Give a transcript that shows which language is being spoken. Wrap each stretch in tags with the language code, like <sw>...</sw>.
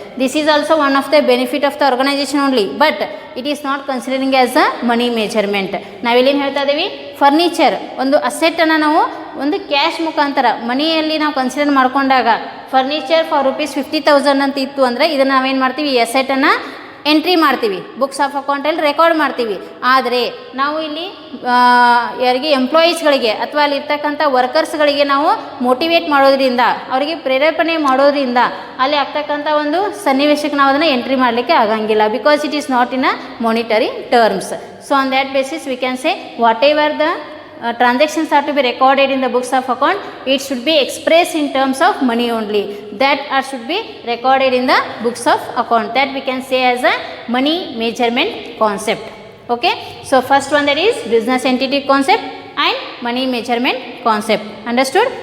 <en>This is also one of the benefit of the organization only, but it is not considering as a money measurement.</en> <kn>ನಾವಿಲ್ಲೇನು ಹೇಳ್ತಾ ಇದ್ದೀವಿ, furniture ಒಂದು ಅಸೆಟ್ಟನ್ನು ನಾವು ಒಂದು cash ಮುಖಾಂತರ ಮನಿಯಲ್ಲಿ ನಾವು consider ಮಾಡ್ಕೊಂಡಾಗ, ಫರ್ನಿಚರ್ ಫಾರ್ rupees 50,000 ಅಂತ ಇತ್ತು ಅಂದರೆ, ಇದನ್ನು ನಾವೇನು ಮಾಡ್ತೀವಿ, ಈ ಅಸೆಟನ್ನು ಎಂಟ್ರಿ ಮಾಡ್ತೀವಿ, ಬುಕ್ಸ್ ಆಫ್ ಅಕೌಂಟಲ್ಲಿ ರೆಕಾರ್ಡ್ ಮಾಡ್ತೀವಿ. ಆದರೆ ನಾವು ಇಲ್ಲಿ ಯಾರಿಗೆ ಎಂಪ್ಲಾಯೀಸ್ಗಳಿಗೆ ಅಥವಾ ಅಲ್ಲಿ ಇರ್ತಕ್ಕಂಥ ವರ್ಕರ್ಸ್ಗಳಿಗೆ ನಾವು ಮೋಟಿವೇಟ್ ಮಾಡೋದ್ರಿಂದ, ಅವರಿಗೆ ಪ್ರೇರೇಪಣೆ ಮಾಡೋದ್ರಿಂದ ಅಲ್ಲಿ ಆಗ್ತಕ್ಕಂಥ ಒಂದು ಸನ್ನಿವೇಶಕ್ಕೆ ನಾವು ಅದನ್ನು ಎಂಟ್ರಿ ಮಾಡಲಿಕ್ಕೆ ಆಗಂಗಿಲ್ಲ.</kn> <en>Because it is not in a monetary terms. So on that basis we can say whatever the transactions are to be recorded in the books of account, it should be expressed in terms of money only. That should be recorded in the books of account. That we can say as a money measurement concept. Okay. So first one, that is business entity concept and money measurement concept. Understood?</en>